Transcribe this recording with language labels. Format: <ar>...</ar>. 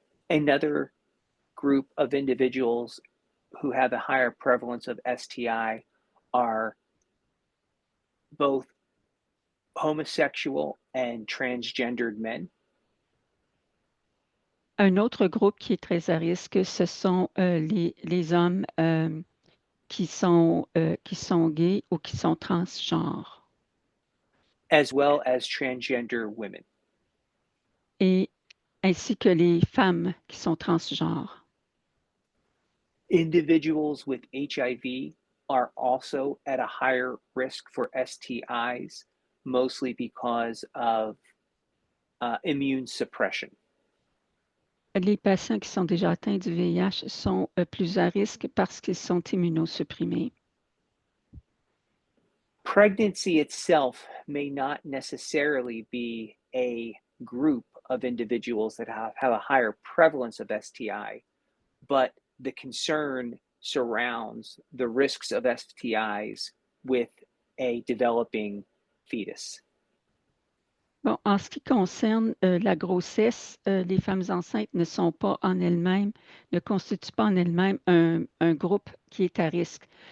<en>Another group of individuals who have a higher prevalence of STI are both homosexual and transgendered men.</en> <fr>Un autre groupe qui est très à risque, ce sont les hommes qui sont gays ou qui sont transgenres.</fr> <en>As well as transgender women.</en> <fr>Et ainsi que les femmes qui sont transgenres.</fr> <en>Individuals with HIV are also at a higher risk for STIs, mostly because of immune suppression.</en> <fr>Les patients qui sont déjà atteints du VIH sont plus à risque parce qu'ils sont immunosupprimés.</fr> <en>Pregnancy itself may not necessarily be a group of individuals that have a higher prevalence of STI, but the concern surrounds the risks of STIs with a developing fetus.</en> <fr>Bon, en ce qui concerne la grossesse, les femmes enceintes ne sont pas en elles-mêmes, ne constituent pas en elles-mêmes un groupe qui est à risque.</fr>